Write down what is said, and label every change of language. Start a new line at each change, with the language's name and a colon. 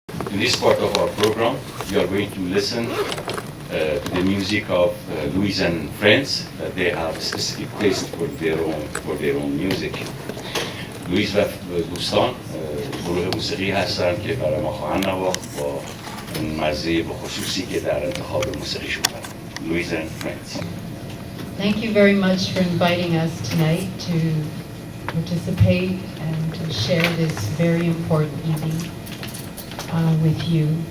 English: In this part of our program, we are going to listen to the music of Louise and friends. They have a specific taste for their own music.
Persian: لوئیس و دوستان گروه موسیقی هستند که برای ما خواهند نواخت با اون مزه بخصوصی که در انتخاب موسیقیشون دارن.
English: Louise and friends. Thank you very much for inviting us tonight to participate and to share this very important evening with you.